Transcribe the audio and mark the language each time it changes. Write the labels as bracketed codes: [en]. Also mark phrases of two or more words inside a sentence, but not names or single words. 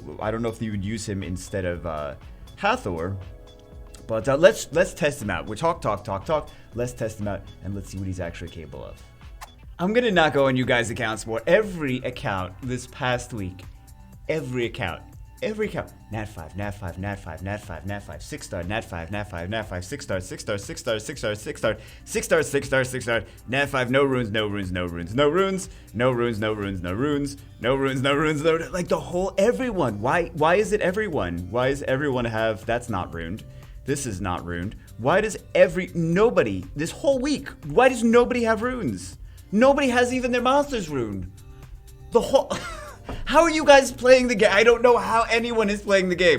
[en] I don't know if you would use him instead of Hathor, but let's test him out. We're talk. Let's test him out, and let's see what he's actually capable of. I'm gonna not go on you guys' accounts more. Every account this past week, every account, nat 5, nat 5, nat 5, nat 5, nat 5, 6 star, nat 5, nat 5, nat 5, 6 star, 6 star, 6 star, 6 star, 6 star, 6 star, 6 star, 6 star, nat 5, no runes, no runes, no runes, no runes, no runes, no runes, no runes, no runes, no runes, no runes, like the whole everyone. Why is it everyone? Why does everyone have, that's not runed. This is not runed. Why does nobody, this whole week, why does nobody have runes? Nobody has even their monsters runed. The whole... How are you guys playing the game? I don't know how anyone is playing the game.